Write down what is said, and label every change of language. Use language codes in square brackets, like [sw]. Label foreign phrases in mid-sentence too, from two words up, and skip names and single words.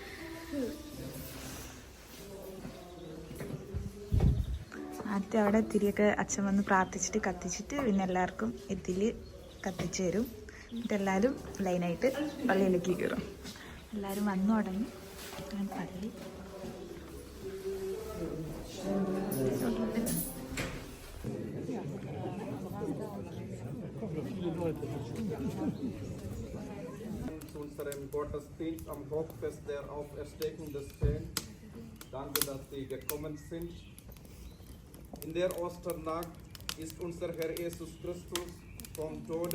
[ml] ആദ്യം അവിടെ തിരിയൊക്കെ അച്ഛൻ വന്ന് പ്രാർത്ഥിച്ചിട്ട് കത്തിച്ചിട്ട് പിന്നെ എല്ലാവർക്കും ഇതിൽ കത്തിച്ച് തരും. എന്നിട്ട് എല്ലാവരും ലൈനായിട്ട് പള്ളിയിലേക്ക് കയറും. എല്ലാവരും വന്നു തുടങ്ങി. പള്ളി [de] unserem Gottesdienst am Hochfest der Auferstehung des Herrn. Danke, dass Sie gekommen sind. In der Osternacht ist unser Herr Jesus Christus vom Tode.